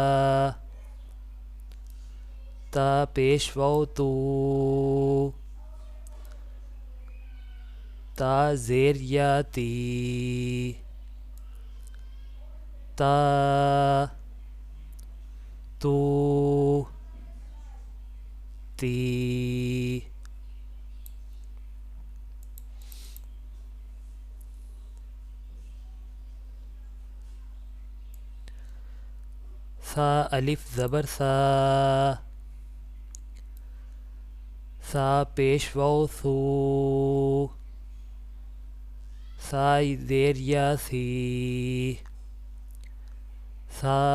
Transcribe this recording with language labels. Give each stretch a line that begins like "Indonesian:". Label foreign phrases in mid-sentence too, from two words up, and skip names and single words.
Urdu: تا پیش واو تو، تا زیر یا تی، تا تو تی، ثا الف زبر ثا، ثا پیش واو ثو، ثا زیر یا ثی، ثا